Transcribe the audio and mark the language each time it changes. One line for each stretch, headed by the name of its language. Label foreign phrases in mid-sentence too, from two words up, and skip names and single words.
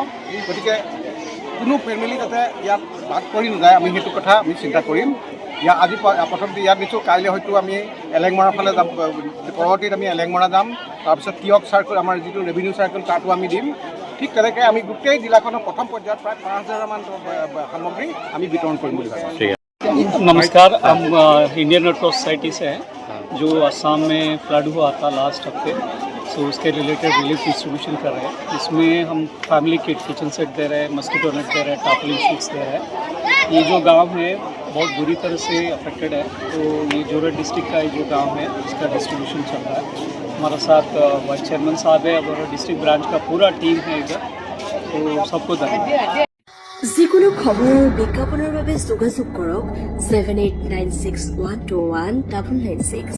Assamese: গতিকে কোনো ফেমিলি যাতে ইয়াত বাদ পৰি নাযায়, আমি সেইটো কথা আমি চিন্তা কৰিম। আজি প্ৰথমতে ইয়াত দিছোঁ, কাইলৈ হয়তো আমি এলেংমৰাৰ ফালে যাম, পৰৱৰ্তীত আমি এলেংমৰা যাম, তাৰপিছত টিয়ক চাৰ্কল আমাৰ যিটো
English: revenue circle
Assamese: তাতো আমি দিম। ঠিক তেনেকৈ আমি গোটেই জিলাখনৰ প্ৰথম পৰ্যায়ত প্ৰায় 5000মান সামগ্ৰী আমি বিতৰণ কৰিম বুলি ভাবিছোঁ।
Hindi: नमस्कार, हम इंडियन रेड क्रॉस सोसाइटी से हैं जो असम में फ्लड हुआ था लास्ट हफ्ते, सो उसके रिलेटेड
English: relief distribution
Hindi: कर रहे हैं। इसमें हम
English: family kit, kitchen set
Hindi: दे रहे हैं,
English: mosquito net
Hindi: दे रहे हैं,
English: tarpaulin sheets
Hindi: दे रहे हैं। ये जो गांव है बहुत बुरी तरह से अफेक्टेड है, तो ये जोरहाट डिस्ट्रिक्ट का ये जो गांव है उसका डिस्ट्रीब्यूशन चल रहा है। हमारा साथ
English: vice chairman
Hindi: साहब है और
English: district branch
Hindi: का पूरा टीम है इधर, तो सबको धन्यवाद।
Assamese: যিকোনো খবৰ আৰু বিজ্ঞাপনৰ বাবে যোগাযোগ কৰক 7896121996।